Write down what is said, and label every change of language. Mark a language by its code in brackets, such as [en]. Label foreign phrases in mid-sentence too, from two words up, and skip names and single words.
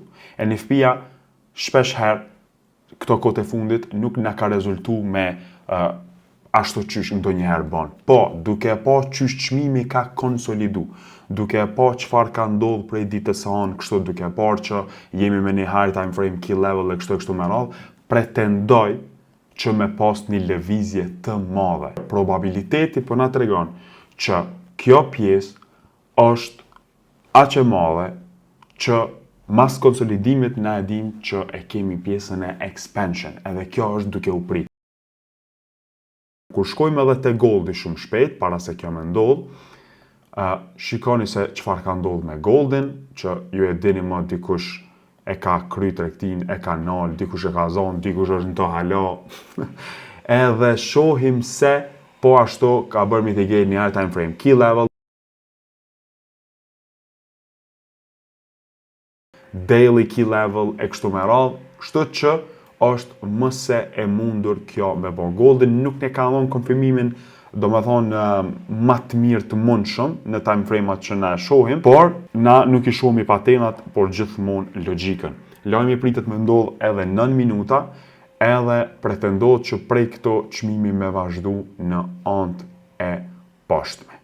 [sq] NFP-ja shpesh herë këto kohë të fundit nuk na ka rezultu me ashtu qysh ndonjëherë bën. Po, duke pa qysh çmimi ka konsolidu, duke pa çfarë ka ndodhur prej ditës së hënë, kështu duke parë që jemi me një [en] high time frame key level [sq] e kështu me radhë, pretendoj që me pas një lëvizje të madhe. Probabiliteti po na tregon që kjo pjesë është aq e madhe që mas konsolidimit na e dim që e kemi pjesën e expansion, edhe kjo është duke u prit. Kur shkojmë edhe te goldi shumë shpejt, para se kjo me ndodh, shikoni se çfarë ka ndodhur me goldin, që ju e dini më dikush e ka kry tregtin, e ka nal, dikush e ka zonë, dikush është në to halo. Edhe shohim se po ashtu ka bërë mitigate një [en] high time frame key level, daily key level [sq] e kështu me radhë, kështu që është mëse e mundur kjo me bo. Goldin nuk ne ka dhënë konfirmimin, do me thonë më të mirë të mundshëm në [en] time frame- [sq] at që na shohim, por na nuk i shohim i patenat, por gjithmonë logjikën. Lajmi pritet me ndodh edhe 9 minuta, edhe pretendohet që prej këto çmimi me vazhdu në anët e poshtme.